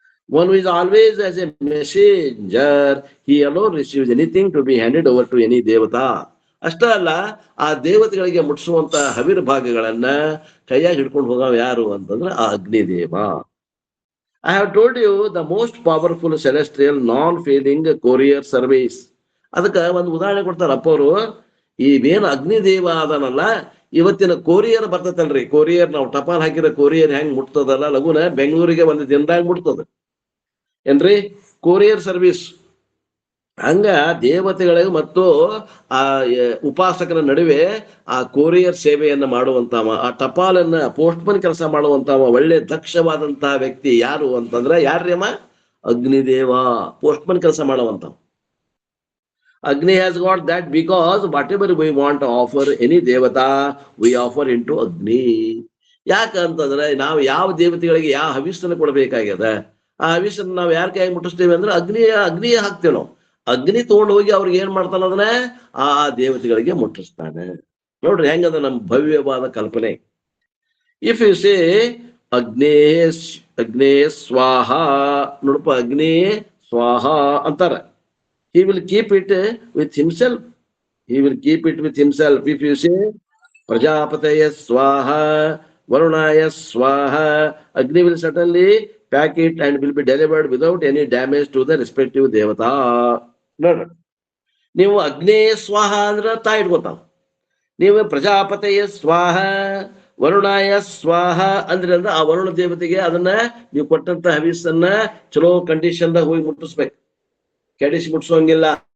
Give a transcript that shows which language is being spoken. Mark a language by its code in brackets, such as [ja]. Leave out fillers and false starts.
[en] One who is always as a messenger, he alone receives anything to be handed over to any devata. [kn] ಅಷ್ಟ ಅಲ್ಲ, ಆ ದೇವತೆಗಳಿಗೆ ಮುಟ್ಟಿಸುವಂತ ಹವಿರ್ ಭಾಗಗಳನ್ನ ಕೈಯಾಗಿ ಹಿಡ್ಕೊಂಡು ಹೋಗವ ಯಾರು ಅಂತಂದ್ರೆ ಆ Agnideva. [en] I have told you the most powerful celestial non failing courier service. [kn] ಅದಕ್ಕೆ ಒಂದು ಉದಾಹರಣೆ ಕೊಡ್ತಾರ ಅಪ್ಪವರು. ಇವೇನು ಅಗ್ನಿದೇವ ಅದನಲ್ಲ, ಇವತ್ತಿನ ಕೊರಿಯರ್ ಬರ್ತೈತಲ್ರಿ, ಕೊರಿಯರ್ ನಾವು ಟಪಾಲ್ ಹಾಕಿರೋ ಕೊರಿಯರ್ ಹೆಂಗ್ ಮುಟ್ತದಲ್ಲ ಲಘುನ ಬೆಂಗಳೂರಿಗೆ ಒಂದು ದಿನದಾಗ ಮುಟ್ತದ ಏನ್ರಿ ಕೊರಿಯರ್ ಸರ್ವಿಸ್. ಹಂಗ ದೇವತೆಗಳಿಗೆ ಮತ್ತು ಆ ಉಪಾಸಕರ ನಡುವೆ ಆ ಕೊರಿಯರ್ ಸೇವೆಯನ್ನ ಮಾಡುವಂತವ, ಆ ಟಪಾಲನ್ನ ಪೋಸ್ಟ್ಮನ್ ಕೆಲಸ ಮಾಡುವಂತವ ಒಳ್ಳೆ ದಕ್ಷವಾದಂತಹ ವ್ಯಕ್ತಿ ಯಾರು ಅಂತಂದ್ರ ಯಾರ್ಯಮ್ಮ? ಅಗ್ನಿದೇವ. ಪೋಸ್ಟ್ಮನ್ ಕೆಲಸ ಮಾಡುವಂತವ. [en] Agni has got that because whatever we want to offer any devata, we offer into Agni. [kn] ಯಾಕಂತಂದ್ರೆ ನಾವು ಯಾವ ದೇವತೆಗಳಿಗೆ ಯಾವ ಹವಿಸ್ಸನ್ನು ಕೊಡಬೇಕಾಗ್ಯದ, ಆ ಹವಿಸ್ಸನ್ನು ನಾವು ಯಾರ ಕೈಯಾಗಿ ಮುಟ್ಟಿಸ್ತೇವೆ ಅಂದ್ರೆ ಅಗ್ನಿಯ ಹಾಕ್ತೇವೆ ನಾವು. ಅಗ್ನಿ ತಗೊಂಡು ಹೋಗಿ ಅವ್ರಿಗೆ ಏನ್ ಮಾಡ್ತಾನ ಅದನ್ನ ಆ ದೇವತೆಗಳಿಗೆ ಮುಟ್ಟಿಸ್ತಾನೆ. ನೋಡ್ರಿ ಹೆಂಗದ ನಮ್ಮ ಭವ್ಯವಾದ ಕಲ್ಪನೆ. [en] if you say [kn] ಅಗ್ನೇ ಸ್ವಾಹ, ನೋಡಪ್ಪ ಅಗ್ನಿ ಸ್ವಾಹ ಅಂತಾರ. [en] He will keep it with himself. He will keep it with himself. If you say Prajapataya Swaha, Varunaya Swaha, Agni will certainly pack it and will be delivered without any damage to the respective devata. [kn] ನೋಡ್ರಿ, ನೀವು ಅಗ್ನೇ ಸ್ವಾಹ ಅಂದ್ರೆ ತಾ ಇಟ್ಕೋತಾವ. ನೀವು ಪ್ರಜಾಪತಯ ಸ್ವಾಹ ವರುಣಾಯ ಸ್ವಾಹ ಅಂದ್ರೆ ಆ ವರುಣ ದೇವತೆಗೆ ಅದನ್ನ ನೀವು ಕೊಟ್ಟಂತ ಹವಿಸನ್ನ ಚಲೋ ಕಂಡೀಷನ್ದಾಗ ಹೋಗಿ ಮುಟ್ಟಿಸ್ಬೇಕು. ಕೆಡಿಸಿ ಮುಟ್ಸೋಂಗಿಲ್ಲ.